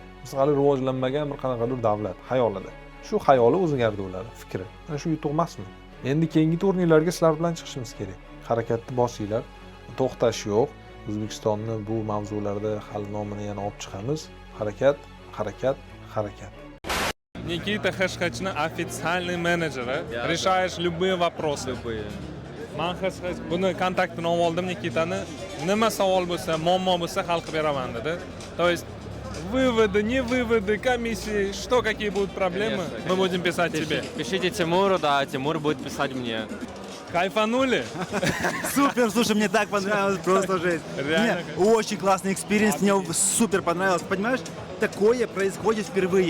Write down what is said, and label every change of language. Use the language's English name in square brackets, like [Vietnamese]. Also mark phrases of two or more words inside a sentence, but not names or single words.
[Uzbek] Biz hali rivojlanmagan bir qanaqadir davlat xayolida. Shu xayoli o'zgardi ularning fikri. Mana shu yutuq emasmi? Endi keyingi turnirlarga sizlar bilan chiqishimiz kerak. Harakatni bosinglar. To'xtash yo'q. O'zbekistonni bu mavzularda hali nomini yana olib chiqamiz. Harakat, harakat, harakat. Никита Хэшхэчni официальный менеджери. [Russian] Решаешь любые вопросы. Любые. [Uzbek] Men Хэшхэч buni kontaktini oldim Nikitani. Nima savol bo'lsa, muammo bo'lsa hal qilib beraman dedi. [Russian] То есть выводы, не выводы, комиссии, что какие будут проблемы, мы будем писать тебе. Пишите Тимуру, да, Тимур будет писать мне. Кайфанули? Супер, слушай, мне так понравилось, просто жесть. Реально. Очень классный экспириенс, мне супер понравилось. Понимаешь, такое происходит впервые.